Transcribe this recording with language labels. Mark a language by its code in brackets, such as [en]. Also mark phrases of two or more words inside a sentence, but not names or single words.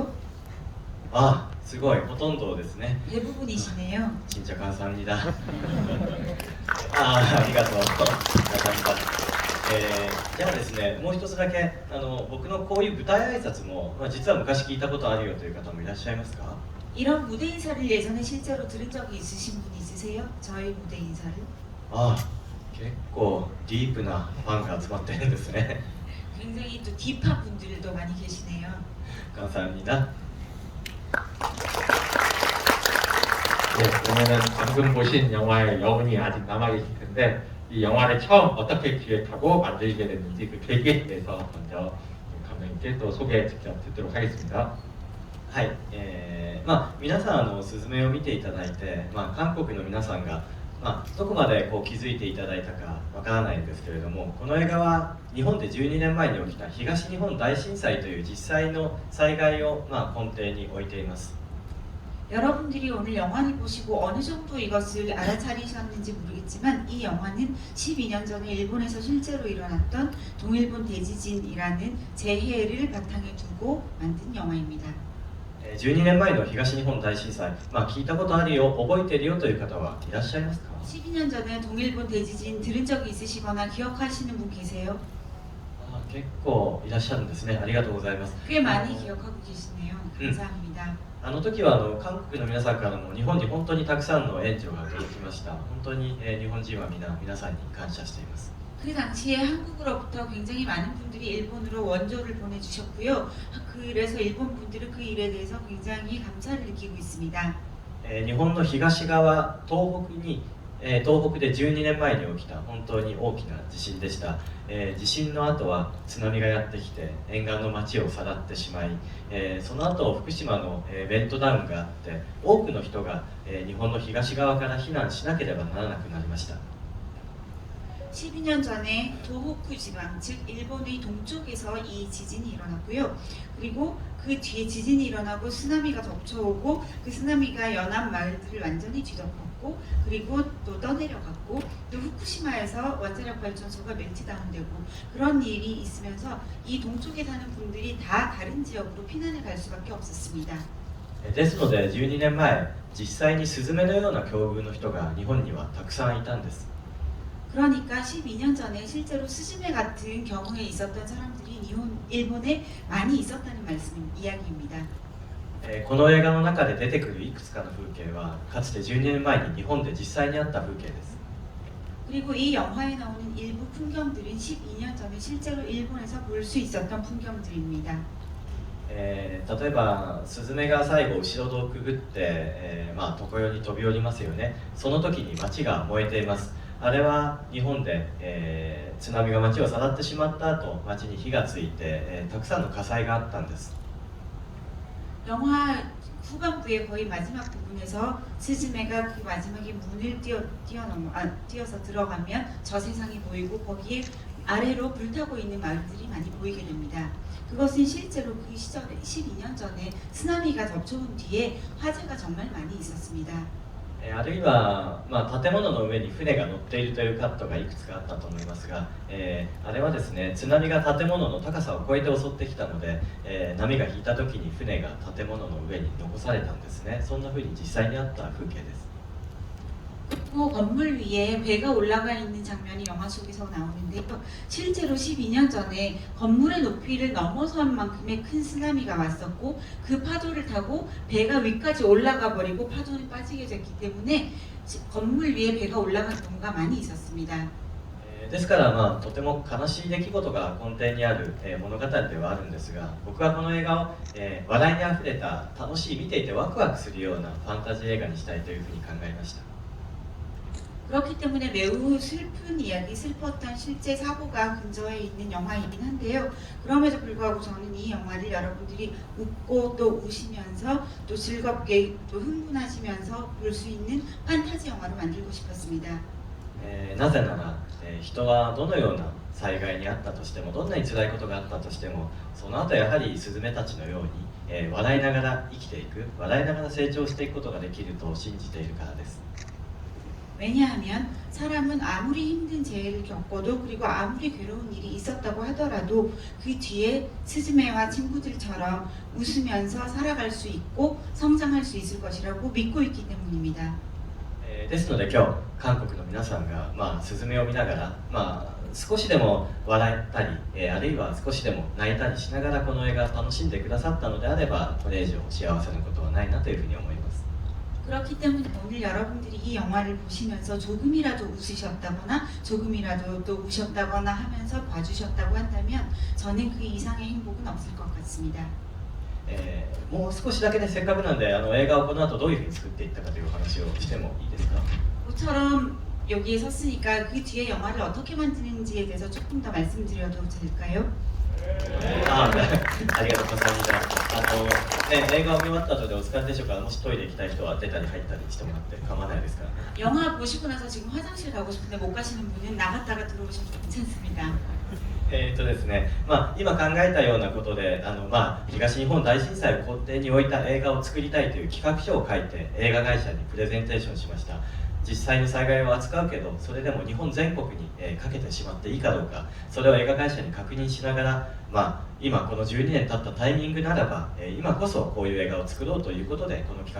[ja] すごいほとんどですね。 [ko] 대부분이시네요. 진짜 감사합니다. [ja] ありがとう。감사합니다. じゃあですね、もう一つだけ僕のこういう舞台挨拶も、実は昔聞いたことあるよという方もいらっしゃいますか？ [ko] 이런 무대 인사를 예전에 실제로 들은 적이 있으신 분 있으세요? 저의 무대 인사를? [ja] 結構ディープなファンが集まってるんですね。 [ko] 굉장히 또 딥한 분들도 많이 계시네요. 감사합니다. 네, 그러면은 방금 보신 영화의 여운이 아직 남아 계실 텐데 이 영화를 처음 어떻게 기획하고 만들게 됐는지 그 계기에 대해서 먼저 감독님께 또 소개 직접 듣도록 하겠습니다. [ja] はい、皆さんスズメを見ていただいて、韓国の皆さんが、どこまで気づいていただいたかわからないんですけれどもこの映画は日本で12年前に起きた東日本大震災という実際の災害を、根底に置いています。 [ko] 여러분들이 오늘 영화를 보시고 어느 정도 이것을 알아차리셨는지 모르겠지만 이 영화는 12년 전에 일본에서 실제로 일어났던 동일본 대지진이라는 재해를 바탕에 두고 만든 영화입니다. [ja] 12 年前の東日本大震災、聞いたことあるよ、覚えてるよという方はいらっしゃいますか？ [ko] 12년 전에 동일본 대지진 들은 적이 있으시거나 기억하시는 분 계세요? [ja] 結構いらっしゃるんですね。ありがとうございます。 [ko] 꽤 많이 기억하고 계시네요. 감사합니다. [ja] あの時は韓国の皆さんからも日本に本当にたくさんの援助が届きました。本当に、日本人は皆さんに感謝しています。 [ko] 그 당시에 한국으로부터 굉장히 많은 분들이 일본으로 원조를 보내주셨고요. 그래서 일본 분들은 그 일에 대해서 굉장히 감사를 느끼고 있습니다. [ja] 日本の東側、東北で12年前に起きた本当に大きな地震でした。地震の後は津波がやってきて沿岸の町をさらってしまい、その後福島の、ベルトダウンがあって多くの人が、日本の東側から避難しなければならなくなりました。 [ko] 12년 전에 도호쿠 지방, 즉 일본의 동쪽에서 이 지진이 일어났고요. 그리고 그 뒤에 지진이 일어나고 쓰나미가 덮쳐오고 그 쓰나미가 연안 마을들을 완전히 뒤덮었고 그리고 또 떠내려갔고 또 후쿠시마에서 원자력 발전소가 멜트다운되고 그런 일이 있으면서 이 동쪽에 사는 분들이 다 다른 지역으로 피난을 갈 수밖에 없었습니다. [ja] ですので12年前、実際にスズメのような境遇の人が日本にはたくさんいたんです。 [ko] 그러니까 12년 전에 실제로 스즈메 같은 경우에 있었던 사람들이 일본에 많이 있었다는 이야기입니다. [ja] この映画の中で出てくるいくつかの風景はかつて12年前に日本で実際にあった風景です。 [ko] 그리고 이 영화에 나오는 일부 풍경들은 12년 전에 실제로 일본에서 볼 수 있었던 풍경들입니다. [ja] 例えばスズメが最後後ろ戸をくぐって、常世に飛び降りますよね。その時に街が燃えています。 あれは日本で、津波が町をさらってしまった後、町に火がついて、たくさんの火災があったんです。 [ko] 영화 후반부의 거의 마지막 부분에서 스즈메가 그 마지막에 문을 뛰어서 들어가면 저 세상이 보이고 거기에 아래로 불타고 있는 마을들이 많이 보이게 됩니다. 그것은 실제로 그 시절에 12년 전에 쓰나미가 덮쳐온 뒤에 화재가 정말 많이 있었습니다. [ja] あるいは、建物の上に船が乗っているというカットがいくつかあったと思いますが、あれはですね、津波が建物の高さを越えて襲ってきたので、波が引いた時に船が建物の上に残されたんですね。そんな風に実際にあった風景です。 [ko] 또 건물 위에 배가 올라가 있는 장면이 영화 속에서 나오는데요. 실제로 12년 전에 건물의 높이를 넘어선 만큼의 큰 쓰나미가 왔었고 그 파도를 타고 배가 위까지 올라가 버리고 파도는 빠지게 됐기 때문에 건물 위에 배가 올라간 경우가 많이 있었습니다. [ja] ですから、とても悲しい出来事が根底にある、物語ではあるんですが、僕はこの映画を、笑いにあふれた楽しい見ていてワクワクするようなファンタジー映画にしたいというふうに考えました。 [ko] 그렇기 때문에 매우 슬픈 이야기, 슬펐던 실제 사고가 근저에 있는 영화이긴 한데요. 그럼에도 불구하고 저는 이 영화를 여러분들이 웃고 또 우시면서 또 즐겁게 또 흥분하시면서 볼 수 있는 판타지 영화로 만들고 싶었습니다. [ja] なぜなら、人はどのような災害にあったとしても、どんなに辛いことがあったとしても、その後やはりスズメたちのように、笑いながら生きていく、笑いながら成長していくことができると信じているからです。 [ko] 왜냐하면 사람은 아무리 힘든 재해를 겪어도 그리고 아무리 괴로운 일이 있었다고 하더라도 그 뒤에 스즈메와 친구들처럼 웃으면서 살아갈 수 있고 성장할 수 있을 것이라고 믿고 있기 때문입니다. [ja] ですので今日韓国の皆さんが、スズメを見ながら、少しでも笑ったり、あるいは少しでも泣いたりしながらこの映画を楽しんでくださったのであればこれ以上幸せなことはないなというふうに思います。 [ko] 그렇기 때문에 오늘 여러분들이 이 영화를 보시면서 조금이라도 웃으셨다거나 조금이라도 또 우셨다거나 하면서 봐주셨다고 한다면 저는 그 이상의 행복은 없을 것 같습니다. [ja] もう少しだけね、せっかくなんで映画をこの後どういうふうに作っていったかという話をしてもいいですか？ [ko] 모처럼 여기에 섰으니까 그 뒤에 영화를 어떻게 만드는지에 대해서 조금 더 말씀드려도 될까요? [ja] ありがとうございます。映画を見終わった後でお疲れでしょうから、もしトイレ行きたい人は出たり入ったりしてもらって構わないですから。 [ko] 영화 보시고 나서 지금 화장실 가고 싶은데 못 가시는 분은 나갔다가 들어오셔도 괜찮습니다. [ja] ですね、今考えたようなことで東日本大震災を根底に置いた映画を作りたいという企画書を書いて映画会社にプレゼンテーションしました。実際の災害を扱うけどそれでも日本全国にかけてしまっていいかどうか、それを映画会社に確認しながら、今この12年経ったタイミングならば今こそこういう映画を作ろうということでこの企画をスタートさせました。